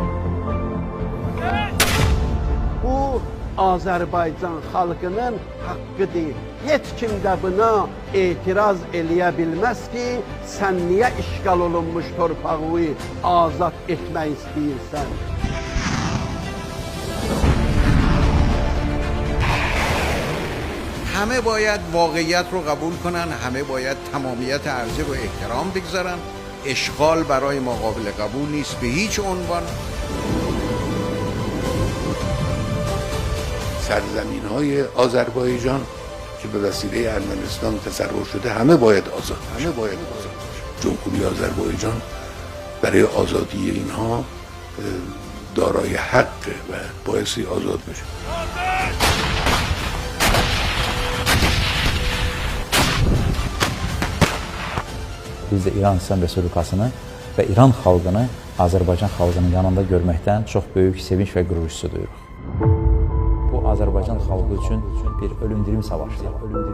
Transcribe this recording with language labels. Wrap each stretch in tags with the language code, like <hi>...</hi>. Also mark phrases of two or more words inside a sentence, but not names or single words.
<az>Bu Azərbaycan xalqının haqqıdır. Heç kim də buna etiraz eləyə bilməz ki, sən niyə işğal olunmuş torpağı azad etmək istəyirsən?</az> <fa>همه باید واقعیت رو قبول کنن، همه باید تمامیت عرضه رو احترام بگذارن. اشغال برای ما قابل قبول نیست به هیچ عنوان. سرزمین‌های آذربایجان که به وسیله ارمنستان تصرف شده همه باید آزاد باشه. جمهوری آذربایجان برای آزادی اینها دارای حقه و بایستی آزاد بشه.</fa> <az>Biz də İran İslam Respublikasını və İran xalqını Azərbaycan xalqının yanında görməkdən çox böyük sevinç və qürur hissi duyuruq. Bu Azərbaycan xalqı üçün bir ölüm-dirim savaşıdır.</az>